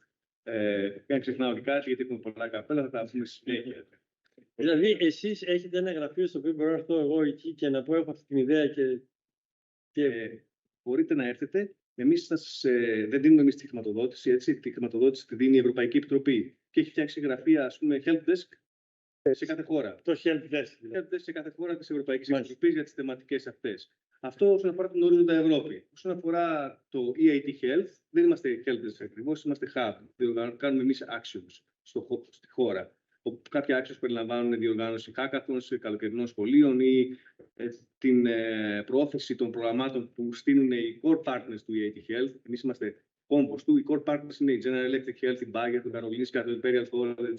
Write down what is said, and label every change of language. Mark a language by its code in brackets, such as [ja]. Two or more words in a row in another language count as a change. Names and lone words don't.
[el] Δεν ξεχνάω και κάτι, γιατί έχουμε πολλά καπέλα, θα τα πούμε στη συνέχεια. Δηλαδή, εσείς έχετε ένα γραφείο στο οποίο μπορώ να έρθω εγώ εκεί και να πω: έχω αυτή την ιδέα και... Μπορείτε να έρθετε. Εμείς δεν δίνουμε εμείς τη χρηματοδότηση, έτσι. Τη χρηματοδότηση τη δίνει η Ευρωπαϊκή Επιτροπή και έχει φτιάξει γραφεία, ας πούμε, [en] help desk [el] σε κάθε χώρα. [en] Το help desk. Help desk [el] σε κάθε χώρα της Ευρωπαϊκής Επιτροπής για τις θεματικές αυτές. Αυτό όσον αφορά τον ορίζοντα Ευρώπη. Όσον αφορά το eHealth, δεν είμαστε help desk ακριβώς, είμαστε hub. Κάνουμε εμείς actions στη χώρα. Κάποια actions περιλαμβάνουν διοργάνωση hackathons, καλοκαιρινών σχολείων ή την προώθηση των προγραμμάτων που στείλουν οι [en] core partners [el] του eHealth. Εμείς είμαστε κόμπος του. Οι [en] core partners [el] είναι η General Electric Health, η Bayer, το Καρολίνης και το Imperial College.